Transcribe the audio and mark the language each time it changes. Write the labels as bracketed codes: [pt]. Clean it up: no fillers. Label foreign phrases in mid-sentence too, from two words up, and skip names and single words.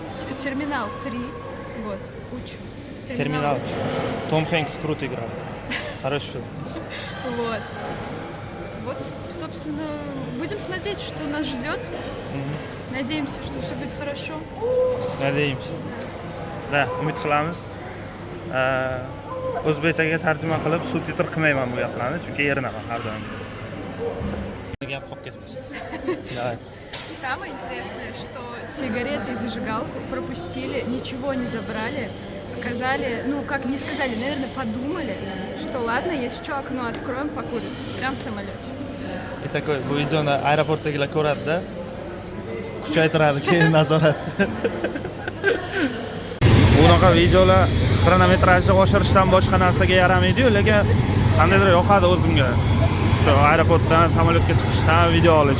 [ru] Нет, терминал 3. Вот, учу. Терминал. Том Хэнкс круто играл. Хороший фильм. Вот. Вот, собственно, будем смотреть, что нас ждет. Надеемся, что все будет хорошо. Надеемся. Да, [uz] umid qilamiz. O'zbekchaga tarjima qilib subtitr qilmayman bu gaplarni, chunki erinaman har doim. Gap qolib ketmasin. [ru] Давай. Самое интересное, что сигареты и зажигалку пропустили, ничего не забрали. Сказали, ну как не сказали, наверное, подумали, что ладно, если что, окно откроем, покурим. Прям в самолете. И такой, [uz] bu videoni aeroportdagilar ko'radi-da. Kuchaytiradi keyin nazoratni. Bunaqa videolar xronometrajni oshirishdan boshqa narsaga yaramaydi-yu, lekin qandaydir yoqadi o'zimga. Shu aeroportdan samolyotga chiqishdan video olish.